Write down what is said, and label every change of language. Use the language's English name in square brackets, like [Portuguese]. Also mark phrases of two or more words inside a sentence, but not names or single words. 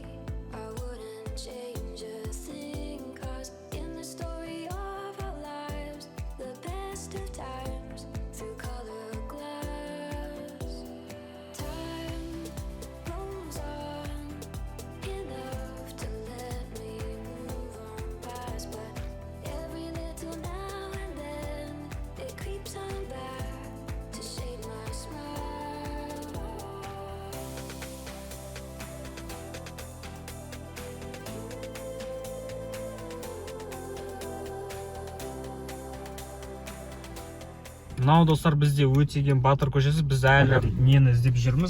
[English] I wouldn't change a thing, 'cause in the story of our lives, the best of times through color glass. Time rolls on enough to let me move on past, but every little now and then it creeps on back to shade my smile. [Kazakh] Мынау достар бізде өтеген Батыр көшесі. Біз әлі нені іздеп жүрміз.